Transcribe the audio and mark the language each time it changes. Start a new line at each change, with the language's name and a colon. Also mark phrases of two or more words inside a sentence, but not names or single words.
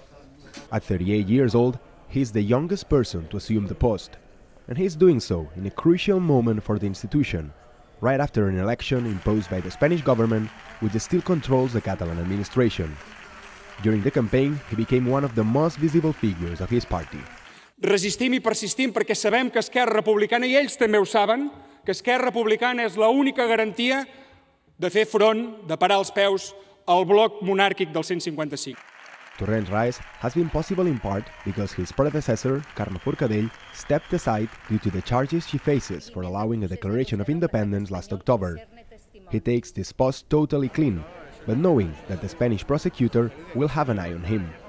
English: At 38 years old, he is the youngest person to assume the post, and he is doing so in a crucial moment for the institution, right after an election imposed by the Spanish government, which still controls the Catalan administration. During the campaign, he became one of the most visible figures of his party.
Catalan: Resistim i persistim perquè sabem que Esquerra Republicana, i ells també ho saben, que Esquerra Republicana és l'única garantia de fer front, de parar els peus al bloc monàrquic del 155.
English: Torrent's rise has been possible in part because his predecessor, Carme Forcadell, stepped aside due to the charges she faces for allowing a declaration of independence last October. He takes this post totally clean, but knowing that the Spanish prosecutor will have an eye on him.